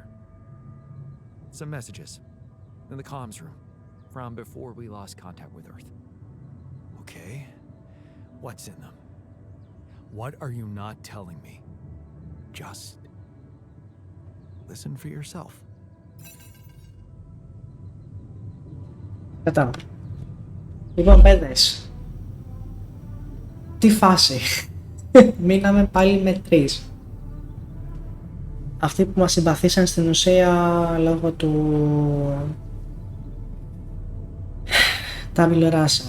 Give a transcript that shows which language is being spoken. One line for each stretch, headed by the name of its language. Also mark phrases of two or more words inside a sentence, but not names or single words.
English: Some messages in the comms room from before we lost contact with Earth. Okay, what's in them? What are you not telling me? Just listen for yourself.
Greek: Κατάλαβα. Λοιπόν, παιδες. Τι φάση. Μείναμε πάλι με 3. Αυτοί που μας συμπαθήσαν στην ουσία λόγω του Tabula Rasa.